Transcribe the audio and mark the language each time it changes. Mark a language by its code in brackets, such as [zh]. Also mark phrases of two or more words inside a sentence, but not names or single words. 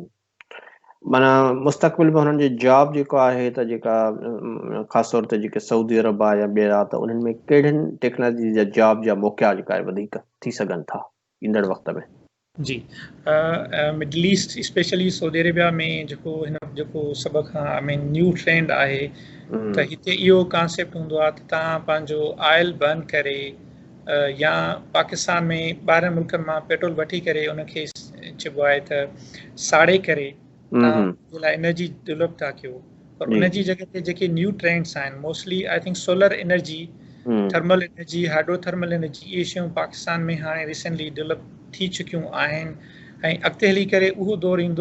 [sd] माना मुस्तक़बिल में हुननि जो जॉब जेको आहे त जेका ख़ासि तौर ते जेके सऊदी अरब आहे या ॿिया त उन्हनि में कहिड़ियुनि टेक्नोलॉजी जा जॉब जा मौक़ा जेका आहे वधीक थी सघनि था ईंदड़ वक़्त में? जी [en] Middle East specially Saudi Arabia [sd] में जेको सभ खां [en] I mean new trend [sd] आहे त हिते इहो कॉन्सेप्ट हूंदो आहे त तव्हां पंहिंजो [en] oil burn [sd] करे या पाकिस्तान में ॿाहिरि मुल्कनि मां पेट्रोल वठी करे उनखे चइबो आहे त साड़े करे तव्हां जे लाइ [en] energy develop [sd] था कयो पर उनजी जॻह ते जेके [en] new trends [sd] आहिनि [en] mostly I think solar energy thermal energy hydrothermal energy [sd] इहे शयूं पाकिस्तान में हाणे [en] recently develop [sd] थी चुकियूं आहिनि ऐं अॻिते हली करे उहो दौरु ईंदो।